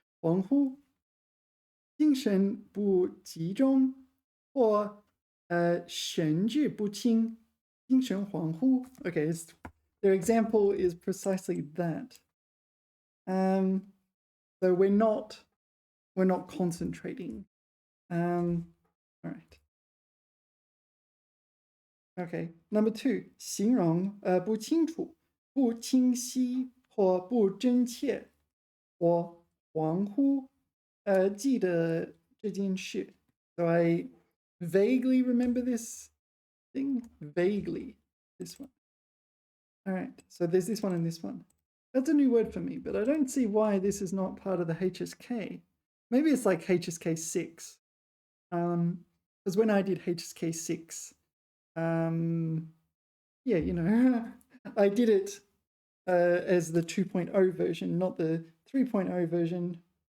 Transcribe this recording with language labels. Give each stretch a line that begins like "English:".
Chinese: 恍惚,精神不集中或神志不清,精神恍惚.
English: Okay, their example is precisely that. So we're not concentrating. All right. Okay, number 2,
Chinese: 形容不清楚、不清晰或不真切或恍惚记得这件事.
English: So I vaguely remember this thing. Vaguely, this one. All right, so there's this one and this one. That's a new word for me, but I don't see why this is not part of the HSK. Maybe it's like HSK 6. Because when I did HSK 6, yeah, you know, I did it as the 2.0 version, not the 3.0 version.